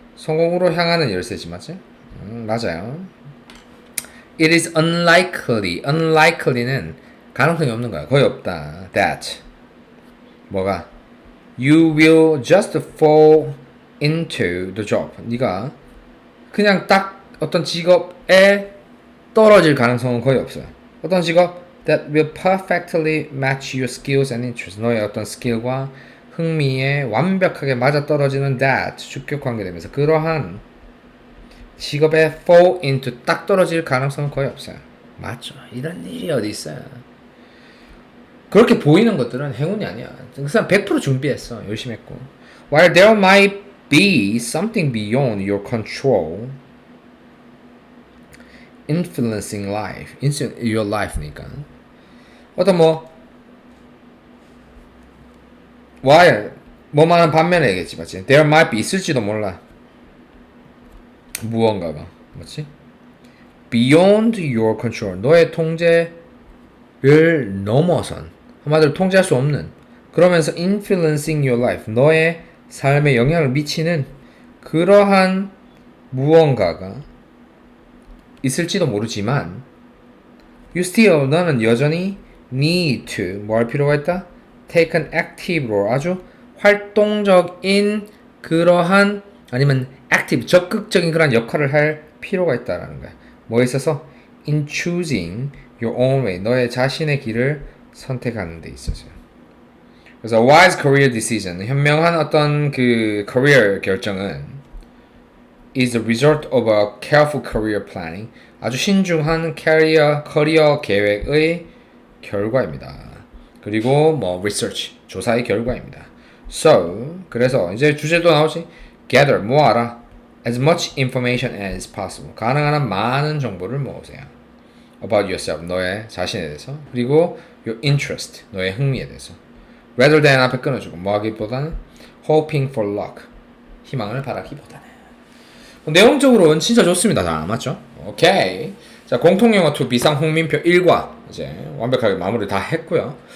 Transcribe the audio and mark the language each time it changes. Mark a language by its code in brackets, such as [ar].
[ko] 성공으로 향하는 열쇠지, 맞지? 맞아요. [en] It is unlikely. [ko] unlikely는 가능성이 없는 거야. 거의 없다. that 뭐가? [en] You will just fall into the job. [ko] 네가 그냥 딱 어떤 직업에 떨어질 가능성은 거의 없어요. 어떤 직업? [en] That will perfectly match your skills and interests. [ko] 너의 어떤 스킬과 흥미에 완벽하게 맞아떨어지는 that 주격 관계되면서 그러한 직업에 fall into 딱 떨어질 가능성은 거의 없어요. 맞죠? 이런 일이 어디 있어요. 그렇게 보이는 것들은 행운이 아니야. 그 사람 100% 준비했어. 열심히 했고. [en] While there might be something beyond your control influencing life, your life니까. [ko] 어떤 while 뭐만한 반면에 얘기했지, 맞지? [en] There might be [ko] 있을지도 몰라. 무언가가, 맞지? [en] Beyond your control, [ko] 너의 통제를 넘어선, 한마디로 통제할 수 없는, 그러면서 [en] influencing your life, [ko] 너의 삶에 영향을 미치는 그러한 무언가가 있을지도 모르지만 [en] you still, [ko] 너는 여전히 [en] need to, [ko] 뭐 할 필요가 있다? [en] take an active role, [ko] 아주 활동적인 그러한, 아니면 active, 적극적인 그런 역할을 할 필요가 있다라는 거야. 뭐에 있어서? [en] in choosing your own way, [ko] 너의 자신의 길을 선택하는 데 있어서요. 그래서 [en] wise career decision, [ko] 현명한 어떤 그 [en] career [ko] 결정은 [en] is the result of a careful career planning, [ko] 아주 신중한 커리어 계획의 결과입니다. 그리고 뭐 research, 조사의 결과입니다. [en] So, [ko] 그래서 이제 주제도 나오지. Gather, 모아라. [en] As much information as possible. [ko] 가능한 한 많은 정보를 모으세요. [en] About yourself, [ko] 너의 자신에 대해서. 그리고 [en] your interest, [ko] 너의 흥미에 대해서. [en] Rather than [ko] 앞에 끊어주고 뭐 하기보다는 [en] hoping for luck, [ko] 희망을 바라기보다는. 내용적으로는 진짜 좋습니다. 다 맞죠? 오케이. 자, 공통영어 2 비상 홍민표 1과 이제 완벽하게 마무리 다 했고요.